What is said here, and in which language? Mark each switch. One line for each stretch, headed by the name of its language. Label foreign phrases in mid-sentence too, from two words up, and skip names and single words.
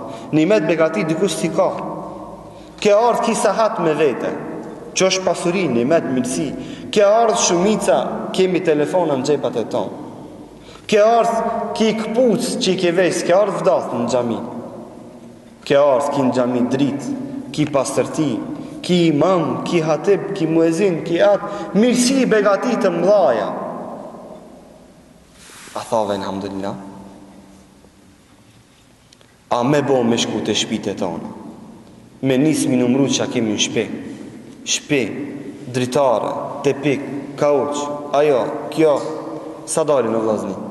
Albanian: Nimet begati dikush si ka. Ke ardhë ki sahat me vete, që është pasuri, nimet, mirësi. Ke ardhë shumica, kemi telefona në xhepat e tonë. Ke ardhë ki këpuc që I ke vesh, ke ardhë vdath në xhami. Ke ardhë ki në xhami dritë, ki pastërti, ki imam, ki hatib, ki muezin, ki atë, mirësi begati të mdhaja. A thave alhamdulillah. A me bo me shku të shpite tonë. Me nisë mi numru që a kemi në shpe, dritare, tepik, kauq, ajo, kjo, sa dalin o vlazni.